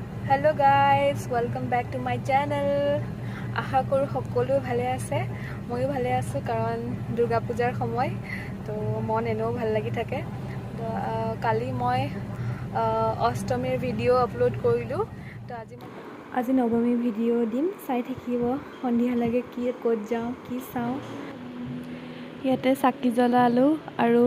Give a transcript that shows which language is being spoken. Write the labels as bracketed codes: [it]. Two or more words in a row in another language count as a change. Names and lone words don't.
[en] hello guys welcome back to my channel [hi] आशा करूँ [as] सकलोৱে ভালে আছে ময়ো ভালে আছোঁ কাৰণ দুৰ্গা পূজাৰ সময় তো মন এনেও ভাল লাগি থাকে তো কালি মই অষ্টমীৰ ভিডিঅ' আপলোড কৰিলোঁ তো আজি নৱমী ভিডিঅ' দিম চাই থাকিব সন্ধিয়া লাগে কি ক'ত যাওঁ কি চাওঁ ইয়াতে চাকি জ্বলালোঁ আৰু